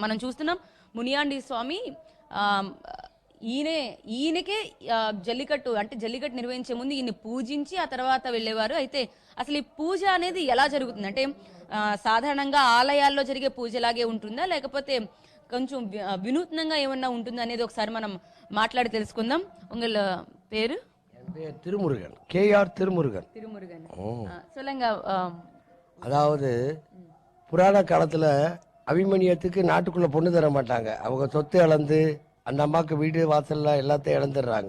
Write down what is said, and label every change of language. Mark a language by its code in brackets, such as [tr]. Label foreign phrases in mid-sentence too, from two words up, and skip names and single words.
[te] మనం చూస్తున్నాం మునియాండి స్వామి ఈయనకే జల్లికట్టు అంటే జల్లికట్టు నిర్వహించే ముందు ఈయన్ని పూజించి ఆ తర్వాత వెళ్ళేవారు. అయితే అసలు ఈ పూజ అనేది ఎలా జరుగుతుంది అంటే సాధారణంగా ఆలయాల్లో జరిగే పూజలాగే ఉంటుందా, లేకపోతే కొంచెం వినూత్నంగా ఏమన్నా ఉంటుంది అనేది ఒకసారి మనం మాట్లాడి తెలుసుకుందాం. [ta] உங்கள பேரு? திருமுருகன், கேஆர் திருமுருகன். சொல்லுங்க. அதாவது புராண காலத்துல அபிமன்யத்துக்கு நாட்டுக்குள்ள பொண்ணு தர மாட்டாங்க. அவங்க சொத்து இழந்து அந்த அம்மாவுக்கு வீடு வாசல்லாம் எல்லாத்தையும் இழந்துடுறாங்க.